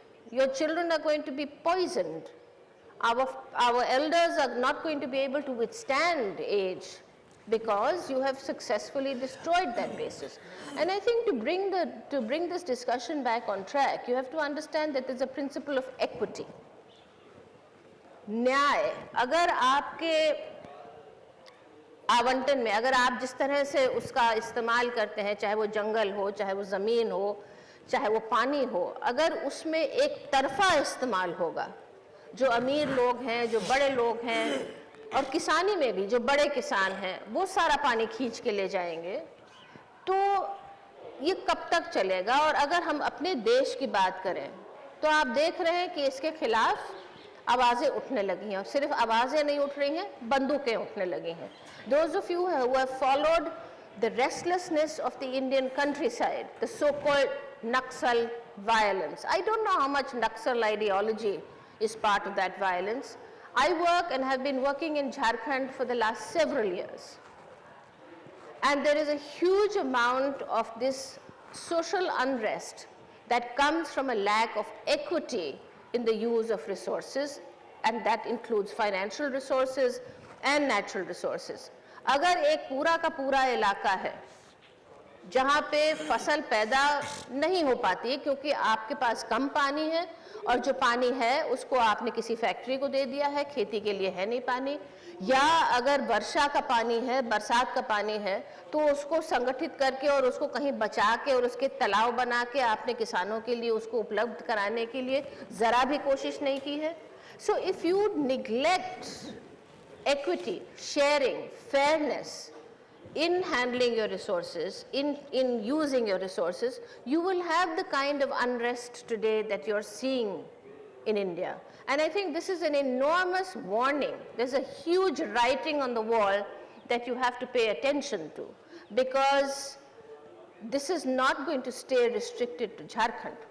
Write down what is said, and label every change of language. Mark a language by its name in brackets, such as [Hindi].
[English] Your children are going to be poisoned. Our elders are not going to be able to withstand age because you have successfully destroyed that basis. And I think to bring this discussion back on track, you have to understand that there's a principle of equity. [Hindi] न्याय, अगर आपके आवंटन में अगर आप जिस तरह से उसका इस्तेमाल करते हैं, चाहे वो जंगल हो, चाहे वो ज़मीन हो, चाहे वो पानी हो, अगर उसमें एक तरफा इस्तेमाल होगा, जो अमीर लोग हैं, जो बड़े लोग हैं, और किसानी में भी जो बड़े किसान हैं, वो सारा पानी खींच के ले जाएंगे, तो ये कब तक चलेगा? और अगर हम अपने देश की बात करें तो आप देख रहे हैं कि इसके खिलाफ आवाज़ें उठने लगी हैं, और सिर्फ आवाज़ें नहीं उठ रही हैं, बंदूकें उठने लगी हैं. [English] Those of you who have followed the restlessness of the Indian countryside, the so-called Naxal violence. I don't know how much Naxal ideology is part of that violence. I work and have been working in Jharkhand for the last several years. And there is a huge amount of this social unrest that comes from a lack of equity in the use of resources, and that includes financial resources and natural resources. [Hindi] अगर एक पूरा का पूरा इलाका है जहाँ पे फसल पैदा नहीं हो पाती है क्योंकि आपके पास कम पानी है, और जो पानी है उसको आपने किसी फैक्ट्री को दे दिया है, खेती के लिए है नहीं पानी, या अगर वर्षा का पानी है, बरसात का पानी है, तो उसको संगठित करके और उसको कहीं बचा के और उसके तालाब बना के आपने किसानों के लिए उसको उपलब्ध कराने के लिए ज़रा भी कोशिश नहीं की है. [English] So if you neglect equity, sharing, fairness in handling your resources, in using your resources, you will have the kind of unrest today that you're seeing in India. And I think this is an enormous warning. There's a huge writing on the wall that you have to pay attention to, because this is not going to stay restricted to Jharkhand.